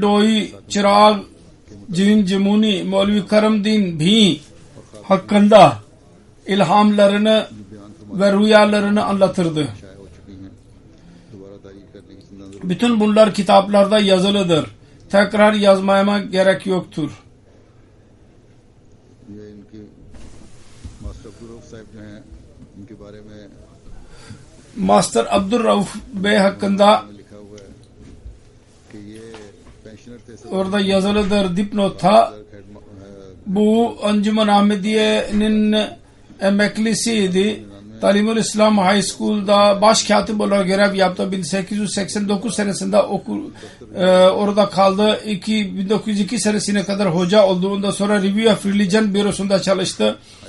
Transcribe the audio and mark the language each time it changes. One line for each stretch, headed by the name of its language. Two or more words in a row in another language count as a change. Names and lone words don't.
Turkish: Doi, Çırağ, Cin Cimuni, Mevlevi Karamdin Bhi hakkında ilhamlarını ve rüyalarını anlatırdı. Bütün bunlar kitaplarda yazılıdır. tekrar yazmama gerek yoktur.
Hindi: ये इनकी मास्टर अब्दुल साहब जो हैं इनके बारे में
Turkish: Master Abdurrauf Bey hakkında
Hindi: लिखा हुआ है कि ये पेंशनर थे
Turkish: orada yazılıdır dipnotta. Bu Anjuman Ahmediye'nin emeklisiydi. Talimul İslam High School'da başkatip olarak görev yaptı. 1889 senesinde orada kaldı. 1902 senesine kadar hoca olduğunda sonra Review of Religion bürosunda çalıştı.